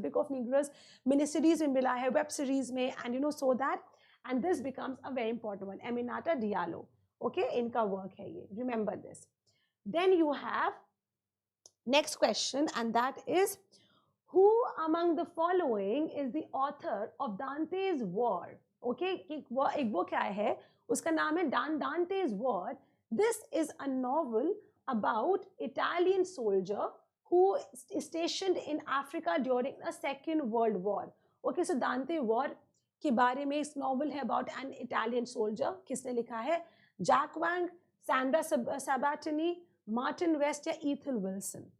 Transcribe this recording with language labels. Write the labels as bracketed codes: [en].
[en] So Book of Negroes miniseries [hi] में मिला है, [en] web series में, and so that, and this becomes a very important one. [hi] Aminata Diallo, okay, इनका work है ये, [en] remember this. Then you have next question, and that is, who among the following is the author of Dante's War? [hi] Okay, एक book आया है, उसका नाम है Dante's War. [en] This is a novel about Italian soldier who is stationed in Africa during the Second World War. [hi] Okay, so Dante War के बारे में इस novel है [en] about an Italian soldier. [hi] किसने लिखा है? Jack Wang, Sandra Sabatini, Martin West या Ethel Wilson.